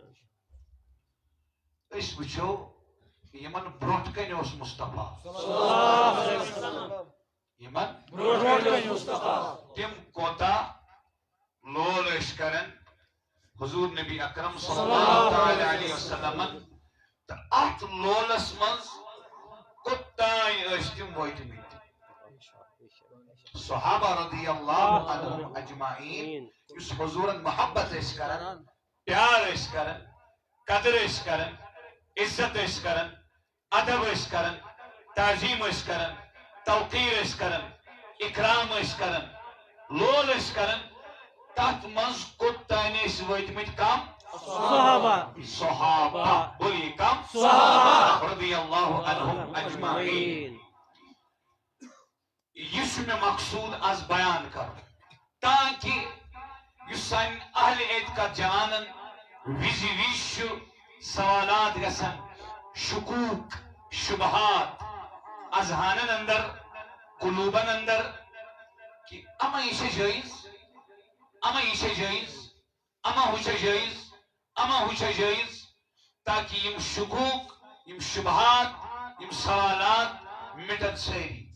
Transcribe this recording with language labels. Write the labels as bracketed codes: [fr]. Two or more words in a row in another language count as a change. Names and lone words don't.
[ks] أسۍ وٕچھو یمن برونٛٹھ کنہِ اوس مصطفیٰ یمن تِم کوتاہ لول ٲسۍ کران حضوٗر نبی اکرم [ar] صلی اللہ علیہ وسلمن [ks] تہٕ اتھ لولس منٛز کوٚتانۍ ٲسۍ تِم وٲتمٕتۍ صحابہ [ar] رضی اللہ عنہم اجمعین [ks] یُس حضوٗرن محبت ٲسۍ کران پیار ٲسۍ کران قدر ٲسۍ کران عزت ٲسۍ کران ادب ٲسۍ کران تعظیٖم ٲسۍ کران توقیٖر ٲسۍ کران اکرام ٲسۍ کران لول ٲسۍ کران تتھ منٛز کوٚتانۍ ٲسۍ وٲتمٕتۍ کم صحابہ بولیے کم [ar] رضی اللہ عنہم اجمعین [ks] یہ چھُ مےٚ مقصوٗد آز بیان کرُن تاکہِ یُس سانہِ اہلِ اعتقاد جوانن وِزِ وِزِ چھُ سوالات گژھان شکوٗک شبہات اذہانن اندر قلوبن اندر کہ اما یہ چھا جٲیِز اما یہ چھا جٲیِز اما ہُہ چھا جٲیِز اما ہُہ چھا جٲیِز تاکہ یم شکوٗک یم شبہات یم سوالات مٹن سٲری